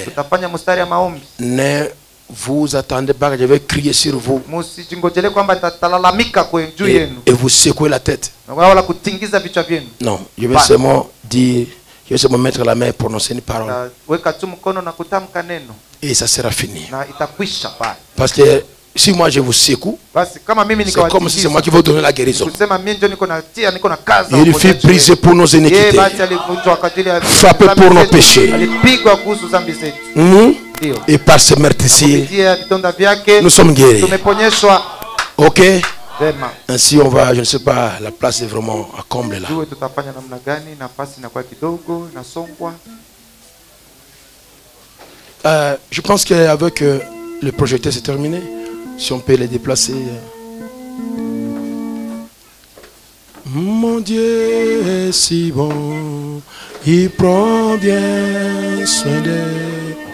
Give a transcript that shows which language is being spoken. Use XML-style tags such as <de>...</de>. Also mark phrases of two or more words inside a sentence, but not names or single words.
<fr>Ne vous attendez pas que je vais crier sur vous et vous secouer la tête. Non, je vais seulement dire, je vais seulement mettre la main et prononcer une parole. Et ça sera fini. Parce que si moi je vous secoue,</fr> <sw>basi kama mimi</sw> <fr>c'est comme si c'est moi qui vous donner la guérison.</fr> <sw>kusema mimi ndio niko na kazi.</sw> <fr>Il fut brisé pour nos iniquités,</fr> <sw>basi alivunjwa kwa ajili ya</sw> <fr>frappé pour nos péchés.</fr> <sw>Alipigwa kuhusu dhambi zetu.</sw> <fr>Et par ce meurtrissure, nous sommes guéris.</fr> <sw>Tumeponyeshwa. Ok.</sw> <fr>Ainsi on va, je ne sais pas, la place est vraiment à comble là.</fr> <sw>Tutafanya namna gani? Nafasi inakuwa kidogo, nasongwa.</sw> <fr>Je pense qu'avec le projecteur c'est terminé. Si on peut les déplacer. Mon Dieu est si bon, il prend bien soin d'eux.</fr>